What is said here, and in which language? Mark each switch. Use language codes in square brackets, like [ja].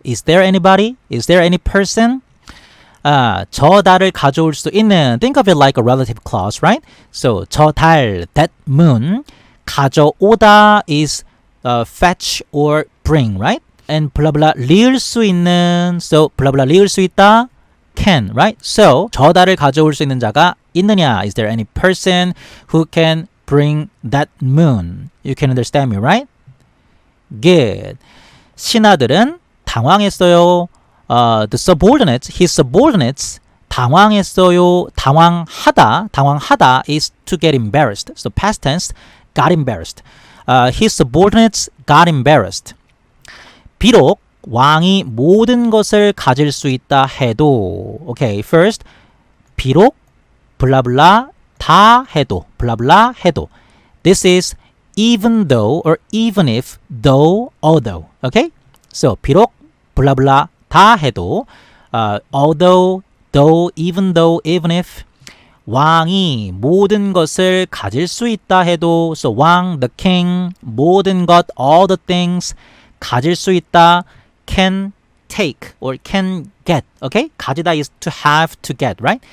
[en] Is there anybody? Is there any person? [ko] 저 달을 가져올 수 있는. [en] Think of it like a relative clause, right? So [ko] 저 달, [en] that moon. 가져오다 is fetch or bring, right? And blah blah [ko] 리을 수 있는. [en] So blah blah [ko] 리을 수 있다. [en] Can, right? [ko] So 저 달을 가져올 수 있는 자가 있느냐? [en] Is there any person who can bring that moon? You can understand me, right? [ko] Good. 신하들은 당황했어요. [en] The subordinates, his subordinates [ko] 당황했어요. [en] 당황하다 is to get embarrassed. So past tense, got embarrassed. His subordinates got embarrassed. [ko] 비록 왕이 모든 것을 가질 수 있다 해도. [en] Okay, first, [ko] 비록 블라블라 다 해도. 블라블라 해도. [en] This is even though or even if, though, although. Okay? [ko] So 비록 블라블라 다 해도, [en] although, though, even though, even if, [ko] 왕이 모든 것을 가질 수 있다 해도. [en] So 왕, the king, [ko] 모든 것, [en] all the things, [ko] 가질 수 있다, [en] can take or can get. Okay? 가지다 is to have, to get, right?